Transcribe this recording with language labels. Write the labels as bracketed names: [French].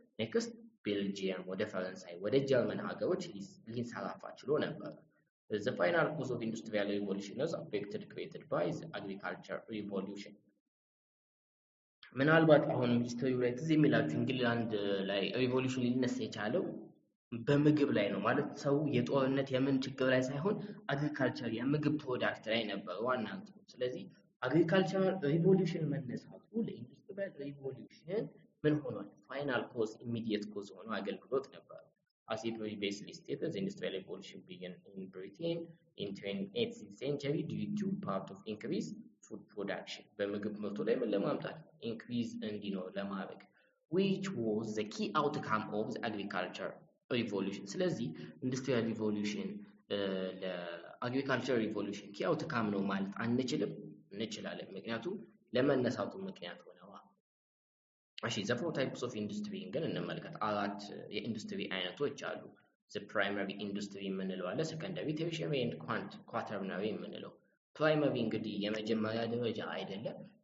[Amharic] ኔክስት ቤልጂየም፣ ወደ ፈረንሳይ፣ ወደ ጀርመን ሀገሮች ሊንሰራፋ ችሎ ነበር። [English] The final cause of industrial revolution was affected created by the agriculture revolution። [Amharic] ምናልባት አሁን ሂስትሪ ላይ ትዝ የሚላችሁ ኢንግላንድ ላይ ሪቮሉሽን ሊነሳ የቻለው በምግብ ላይ ነው ማለት ሰው የጦርነት የምን ችግር ላይ ሳይሆን አግሪካልቸር የምግብ ፕሮዳክት ላይ ነበር ዋና እንትኑ። ስለዚህ አግሪካልቸራል ሪቮሉሽን መነሳቱ ለኢንዱስትሪያል ሪቮሉሽን ምን ሆኗል? ፋይናል ኮዝ ኢሚዲየት ኮዝ ሆኖ አገልግሎት ነበር። [English] As it previously stated, the industrial revolution began in Britain in 18th century due to part of increased food production [Amharic] በምግብ ምርቱ ላይ ምን ለማምጣት increase እንዲኖር ለማድረግ [English] which was the key outcome of the agriculture revolution። [Amharic] ስለዚህ ኢንዱስትሪያል ሪቮሉሽን ለአግሪካልቸር ሪቮሉሽን ኪ አውትካም ነው ማለት አንችልም? እንችላለን። ምክንያቱም ለመነሳቱ ምክንያት ሆነዋ። እሺ [English] the four types of industry [Amharic] ግን እንመልከት። አራት የኢንዱስትሪ አይነቶች አሉ። [English] the primary industry [Amharic] የምንለው አለ፣ [English] secondary፣ tertiary and quaternary [Amharic] የምንለው። ፕራይመሪ እንግዲህ የመጀመሪያ ደረጃ አይደለም።